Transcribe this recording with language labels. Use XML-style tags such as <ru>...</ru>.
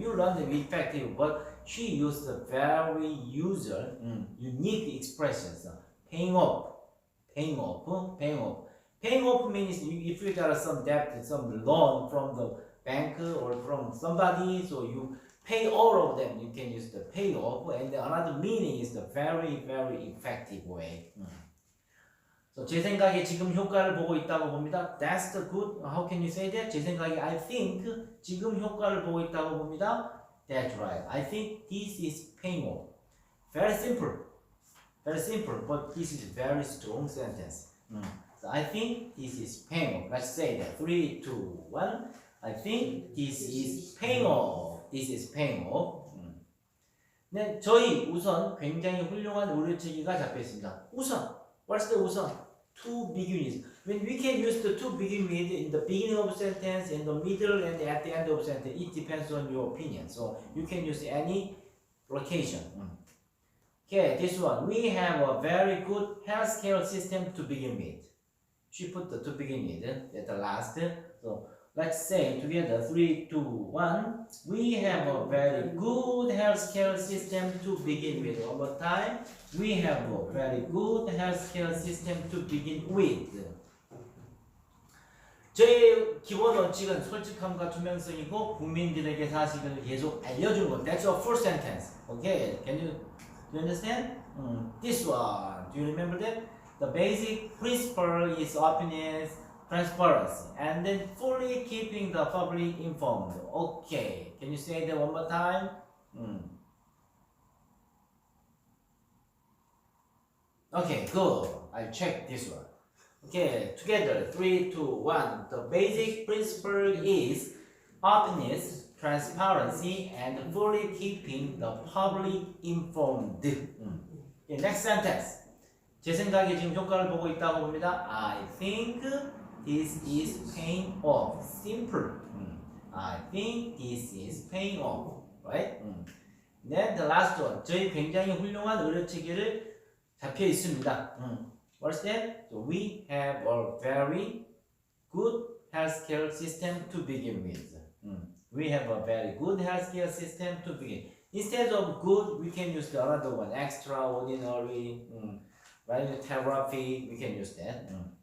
<en>You learn the effective, but she used a very unique expressions. Paying off. Paying off means if you got some debt, some loan from the bank or from somebody, so you pay all of them. You can use the pay off, and another meaning is the very, very effective way.</en> <ko>So 제 생각에 지금 효과를 보고 있다고 봅니다.</ko> <en>That's the good. How can you say that?</en> <ko>제 생각에</ko> <en>I think</en> <ko>지금 효과를 보고 있다고 봅니다.</ko> <en>That's right. I think this is paying off. Very simple. Very simple, but this is very strong sentence. So I think this is paying off. Let's say that 3, 2, 1. I think this is paying off. This is paying off.</en> <ko>네, 저희 우선 굉장히 훌륭한 의료체계가 잡혀 있습니다.</ko> <en>우선, what's the 우선? To begin with. When we can use the to begin with in the beginning of sentence, in the middle, and at the end of sentence, it depends on your opinion. So you can use any location. Okay, this one. We have a very good healthcare system to begin with. She put the to begin with at the last. So let's say together 3, 2, 1. We have a very good healthcare system to begin with. One more time. We have a very good healthcare system to begin with.</en> <ko>저의 기본 원칙은 솔직함과 투명성이고 국민들에게 사실을 계속 알려주는 것.</ko> <en>That's a full sentence. Okay, do you understand? This one. Do you remember that? The basic principle is openness, transparency, and then fully keeping the public informed. Okay, can you say that one more time? Okay, good. I'll check this one. Okay, together, 3, 2, 1. The basic principle is openness, transparency, and fully keeping the public informed. Okay, next sentence.</en> <ko>제 생각에 지금 효과를 보고 있다고 봅니다.</ko> <en>I think this is paying off. Simple. I think this is paying off. Right? Then the last one.</en> <ko>저희 굉장히 훌륭한 의료 체계를 잡혀 있습니다.</ko> <en>What's that? So we have a very good healthcare system to begin with. We have a very good healthcare system to begin. Instead of good, we can use the another one. Extraordinary. Right? Therapy. We can use that.</en>